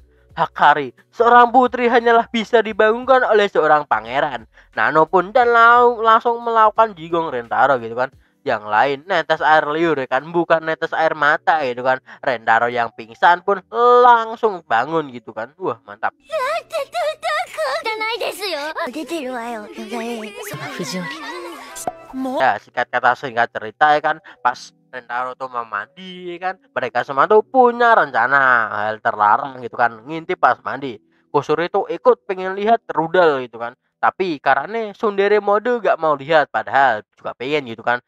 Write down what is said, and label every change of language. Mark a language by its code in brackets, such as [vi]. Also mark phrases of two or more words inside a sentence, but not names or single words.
[id] Hahari, seorang putri hanyalah bisa dibangunkan oleh seorang pangeran. Nano pun dan langsung melakukan jigong Rentaro gitu kan. Yang lain netes air liur ya kan, bukan netes air mata gitu kan. Rentaro yang pingsan pun langsung bangun gitu kan. Wah mantap. [ja] じゃないですよ出てるわよ不条理 [id] Ya singkat cerita ya kan, pas Rentaro tuh mau mandi ya kan, mereka semua tuh punya rencana hal terlarang gitu kan, ngintip pas mandi. Kusuri tuh ikut pengen lihat rudal gitu kan, tapi karena Sundere mode gak mau lihat padahal juga pengen gitu kan.